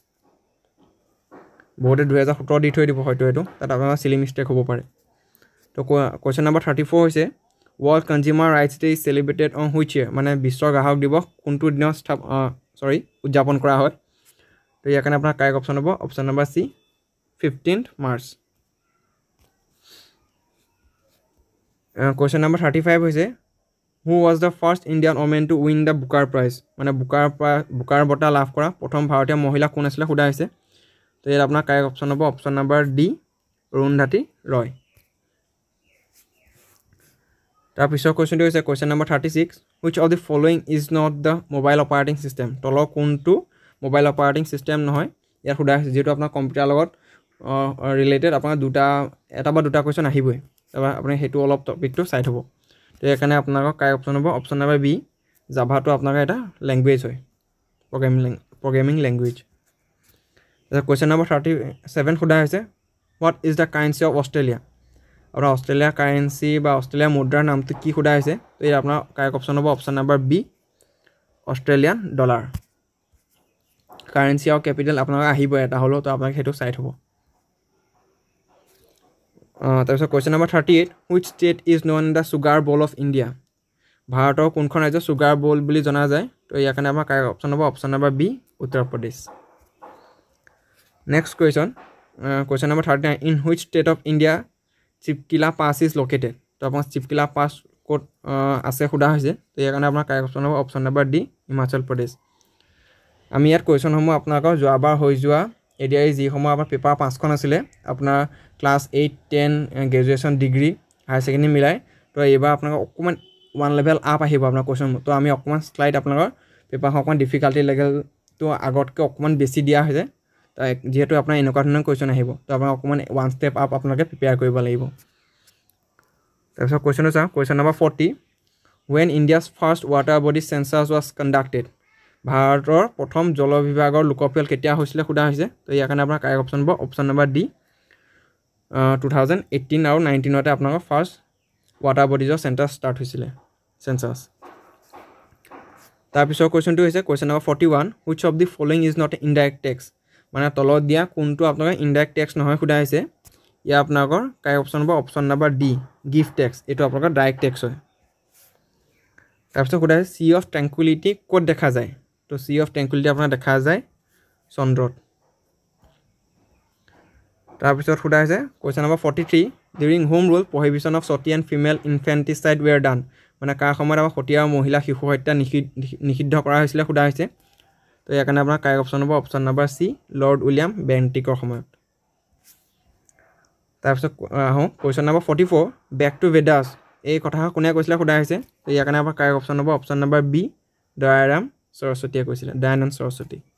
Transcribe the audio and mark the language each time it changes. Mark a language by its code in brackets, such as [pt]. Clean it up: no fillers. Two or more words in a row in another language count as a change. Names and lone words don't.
[as] বহুতে 2017 দি থৈ দিব হয়তো এইটো তাত আপোনাৰ [en] silly mistake [as] হ'ব পাৰে। [en] তো question number 34 হৈছে World Consumer Rights Day is celebrated on which year? [as] মানে বিশ্ব গ্ৰাহক দিৱস কোনটো দিনত উদযাপন কৰা হয়? তো ইয়াৰ কাৰণে আপোনাৰ [en] correct option [as] হ'ব [en] option number C 15th March Question number 35 [as] হৈছে [en] Who was the first Indian woman to win the Booker Prize [as] মানে বুকাৰ বঁটা লাভ কৰা প্ৰথম ভাৰতীয় মহিলা কোন আছিল সোধা হৈছে তো ইয়াত আপোনাৰ [en] correct option [as] হ'ব [en] option number D [as] অৰুন্ধতী ৰয় তাৰপিছৰ কোৱেশ্চনটো হৈছে [en] question number [as] 36 [en] Which of the following is not the mobile operating system [as] তলৰ কোনটো [en] mobile operating system [as] নহয় ইয়াত সোধা হৈছে যেটো আপোনাৰ কম্পিউটাৰ লগত ৰিলেটেড আপোনাৰ এটা বা দুটা কোৱেশ্চন আহিবই তাৰপৰা আপুনি হেতু অলপ টপিকটো চাই থব তো এখানে আপোনাৰ [en] correct option [as] হ'ব [en] option number B [as] জাভাটো আপোনাৰ এটা ল্যাঙ্গুৱেজ হয় [en] programming language question number [as] 37 সোধা হৈছে [en] What is the currency of Australia [as] আৰু অস্ট্ৰেলিয়াৰ কাৰেন্সি বা অস্ট্ৰেলিয়াৰ মুদ্ৰাৰ নামটো কি সোধা হৈছে তো এই আপোনাৰ [en] correct option [as] হ'ব [en] option number B Australian dollar currency [as] আৰু ক্যাপিটাল আপোনাৰ আহিব এটা হলো তো আপোনাক হেতু চাই থব তাৰপিছত [en] question number [as] 38 [en] Which state is known as the sugar bowl of India [as] ভাৰতৰ কোনখন ৰাজ্য সুগাৰ bowl বুলি জনা যায় তো ইয়াৰ কাৰণে আমাৰ [en] correct option [as] হ'ব [en] option number B [as] উত্তৰ প্ৰদেশ [en] next question number [as] 39 [en] In which state of India Chipkila Pass is located [as] তো আপোনাৰ Chipkila Pass ক'ত আছে সোধা হৈছে তো ইয়াৰ কাৰণে আপোনাৰ [en] correct option [as] হ'ব [en] option number D [as] হিমাচল প্ৰদেশ আমি ইয়াত কোৱেশ্চন সমূহ আপোনালোকৰ যোৱাবাৰ হৈ যোৱা এডিআই যি সমূহ আমাৰ পেপাৰ 5খন আছিল আপোনাৰ ক্লাছ 8 10 [en] graduation degree higher secondary [as] মিলাই তো এইবাৰ আপোনালোকৰ অকমান [en] one level up [as] আহিব আপোনাৰ কোৱেশ্চন তো আমি অকমান স্লাইড আপোনালোকৰ পেপাৰ অকমান [en] difficulty level [as] তো আগতকৈ অকমান বেছি দিয়া হৈছে যেহেতু আপোনাৰ এনেকুৱা ধৰণৰ কোৱেশ্চন আহিব তো আপোনাৰ অকমান [en] one step up [as] আপোনালোকে প্ৰিপেয়াৰ কৰিব লাগিব তাৰপিছত কোৱেশ্চন আছে [en] question number [as] 40 [en] When India's first water body census was conducted [as] ভাৰতৰ প্ৰথম জল বিভাগৰ লোকপিয়ল কেতিয়া হৈছিল সোধা হৈছে তো ইয়াৰ কাৰণে আপোনাৰ [en] correct option [as] হ'ব [en] option number D [as] 2018 আৰু 19 তে আপোনালোকৰ [en] first water bodies center start [as] হৈছিল সেন্সাস তাৰপিছৰ কোৱেশ্চনটো হৈছে [en] question number [as] 41 [en] Which of the following is not indirect tax [as] মানে তলত দিয়া কোনটো আপোনালোকৰ [en] indirect tax [as] নহয় সোধা হৈছে ইয়া আপোনালোকৰ [en] correct option [as] হ'ব [en] option number D gift tax [as] এটো আপোনালোকৰ [en] direct tax [as] হয় তাৰপিছত সোধা হৈছে [en] Sea of Tranquility [as] ক'ত দেখা যায় তো [en] Sea of Tranquility [as] আপোনাৰ দেখা যায় চন্দ্ৰত তাৰপিছত সোধা হৈছে [en] question number [as] 43 [en] During home rule prohibition of sati and female infanticide were done [as] মানে কাৰ সময়ত আমাৰ সতী আৰু মহিলা শিশু হত্যা নিষিদ্ধ কৰা হৈছিল সোধা হৈছে তো ইয়াৰ কাৰণে আপোনাৰ [en] correct option [as] হ'ব [en] option number C [as] লৰ্ড উইলিয়াম বেন্টিকৰ সময়ত তাৰপিছত [en] question number [as] 44 [en] Back to Vedas [as] এই কথা কোনে কৈছিল সোধা হৈছে তো ইয়াৰ কাৰণে আপোনাৰ [en] correct option [as] হ'ব [en] option number B [as] দয়াৰাম সৰস্বতীয়ে কৈছিল দয়ানন্দ সৰস্বতী